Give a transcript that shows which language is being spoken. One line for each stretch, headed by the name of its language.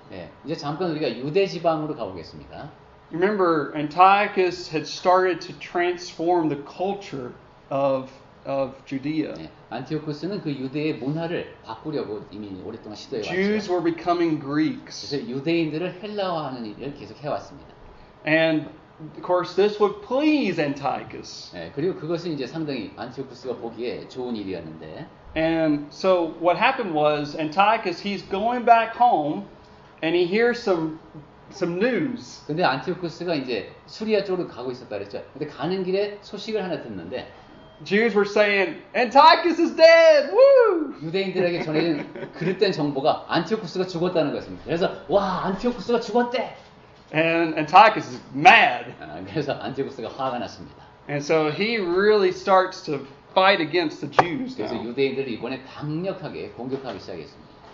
Korean: 네, 이제 잠깐 우리가 유대 지방으로 가보겠습니다.
English: Remember, Antiochus had started to transform the culture of Judea.
Korean: 네, 안티오코스는 그 유대의 문화를 바꾸려고 이미 오랫동안 시도해
English: Jews
Korean: 왔죠.
English: were becoming Greeks.
Korean: 그래서 유대인들을 헬라화하는 일을 계속 해왔습니다.
English: And of course, this would please Antiochus.
Korean: 예, 그리고 그것은 이제 상당히 안티오쿠스가 보기에 좋은 일이었는데
English: And so what happened was Antiochus, he's going back home and he hears some news.
Korean: 근데 안티오쿠스가 이제 수리아 쪽으로 가고 있었다 그랬죠. 근데 가는 길에 소식을 하나 듣는데
English: Jews were saying, Antiochus is dead! Woo!
Korean: 유대인들에게 전해진 그릇된 정보가 안티오쿠스가 죽었다는 것입니다. 그래서 와 안티오쿠스가 죽었대.
English: And Antiochus is mad.
Korean: 그래서 안티오쿠스가 화가 났습니다.
English: And so he really starts to fight against the Jews
Korean: 그래서
English: now.
Korean: 유대인들을 이번에 강력하게 공격하기 시작했습니다.